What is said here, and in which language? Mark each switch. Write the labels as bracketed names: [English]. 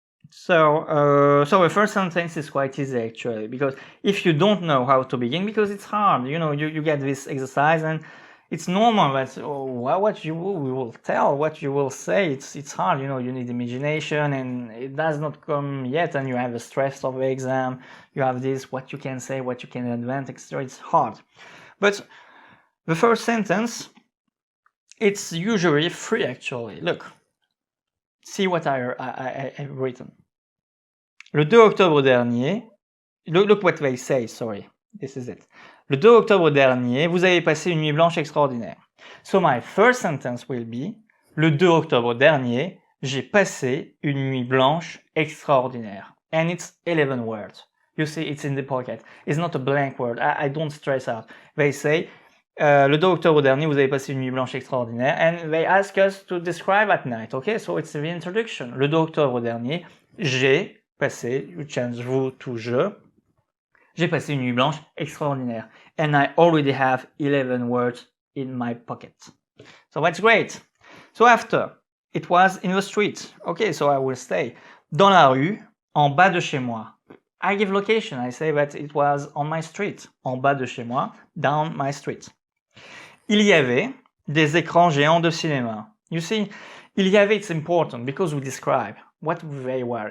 [English] So the first sentence is quite easy actually, because if you don't know how to begin, because it's hard, you get this exercise and it's normal that what you will say, it's hard, you need imagination and it does not come yet, and you have the stress of the exam, you have this, what you can say, what you can invent, etc. It's hard. But the first sentence, it's usually free actually. Look, see what I've written. [French] Le 2 octobre dernier, [English] look what they say, sorry, this is it. [French] Le 2 octobre dernier, vous avez passé une nuit blanche extraordinaire. [English] So my first sentence will be, [French] le 2 octobre dernier, j'ai passé une nuit blanche extraordinaire. [English] And it's 11 words. You see, it's in the pocket. It's not a blank word. I don't stress out. They say, [French] le 2 octobre dernier, vous avez passé une nuit blanche extraordinaire, [English] and they ask us to describe at night, okay? So it's the introduction. [French] Le 2 octobre dernier, j'ai passé, [English] you change vous to je, [French] j'ai passé une nuit blanche extraordinaire, [English] and I already have 11 words in my pocket. So that's great. So after, it was in the street. Okay, so I will say, [French] dans la rue, en bas de chez moi. [English] I give location, I say that it was on my street. [French] En bas de chez moi, [English] down my street. [French] Il y avait des écrans géants de cinéma. [English] You see, [French] il y avait, [English] it's important because we describe what they were.